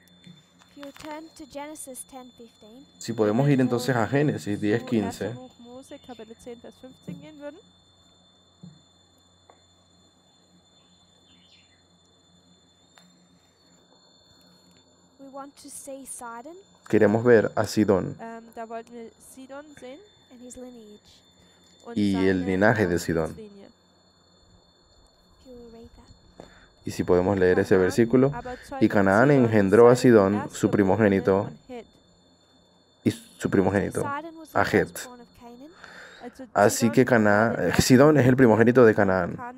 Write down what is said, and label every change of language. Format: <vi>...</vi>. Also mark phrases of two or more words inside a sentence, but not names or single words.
<es>Si podemos ir entonces a Génesis 10:15. Queremos ver a Sidón</es> <de>Da wollten wir Sidon sehen und</de> <es>y el</es> <de>seine</de> <es>linaje de Sidón.</es> <de>Linie.</de> <es>Y si podemos leer ese versículo, y Canaán engendró a Sidón, su primogénito, a Het. Así que Sidón es el primogénito de Canaán.</es>